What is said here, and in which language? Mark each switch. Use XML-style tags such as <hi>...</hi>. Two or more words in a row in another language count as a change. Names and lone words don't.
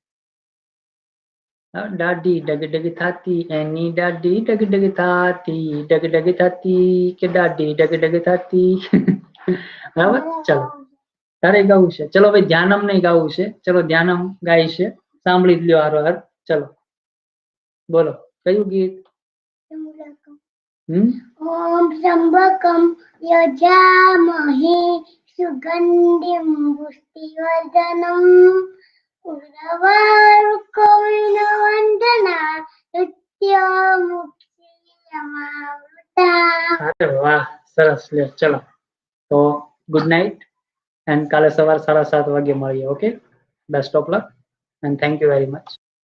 <gu>દાઢી ડગ ડગ થાતી, એની દાઢી ડગ ડગ થાતી, ડગ ડગ થાતી કે દાઢી ડગ ડગ થાતી। બરાબર, ચલો તારે ગાવું છે। ચલો ભાઈ, ધ્યાનમ નહીં ગાવું છે। ચલો ધ્યાનમ ગાય છે, સાંભળી જ લ્યો હારો હાર। ચલો બોલો, કયું ગીત?</gu> <sa>ओम त्र्यंबकम यजामहे सुगंधिं पुष्टिवर्धनम् उर्वारुकमिव वन्दना नित्यमुक्तियमावृता।</sa> <hi>अरे वाह,</hi> <gu>સરસ. લે ચલો, તો</gu> <en>good night and</en> <gu>કાલે સવાર 7:30 વાગે મળીએ.</gu> <en>OK, best of luck and thank you very much.</en>